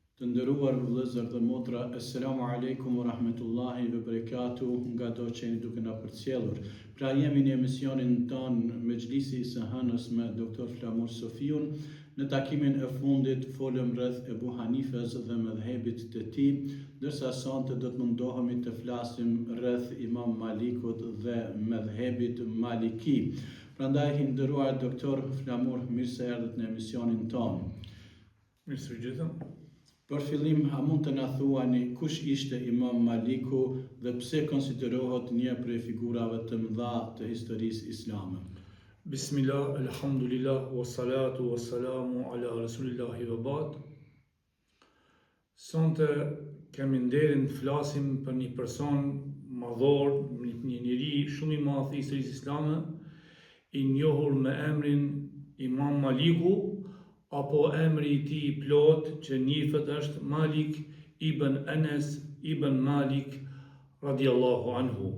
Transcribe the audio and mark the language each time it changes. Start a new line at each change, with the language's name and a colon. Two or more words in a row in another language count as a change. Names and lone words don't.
Albanian: nderuar vëllezër dhe motra,
Arabic: السلام عليكم ورحمة الله وبركاته,
Albanian: nga do që jeni duke na përcjellur. Pra jemi në emisionin tonë Mexhlisi i së hënës me Dr. Flamur Sofiun. Në takimin e fundit folëm rreth Ebu Hanifes dhe mëdhëbit të tij, ndërsa sonte do të mundohemi të flasim rreth Imam Malikut dhe mëdhëbit Maliki. Prandaj i nderuar Dr. Flamur, mirë se erdhët në emisionin tonë. Mirë se gjithëm. Për fillim, a mund të na thuani kush ishte Imam Maliku dhe pse konsiderohet një prej figurave të mëdha të historisë islame?
Arabic: بسم الله، الحمد لله، والصلاة والسلام على رسول الله وبعد.
Albanian: Sonte kemi nderin të flasim për një person madhor, një njeri shumë i madh i historisë islame, i njohur me emrin Imam Maliku, apo emri i tij i plot që njihet është Malik ibn Anas ibn Malik
Arabic: رضي الله عنه.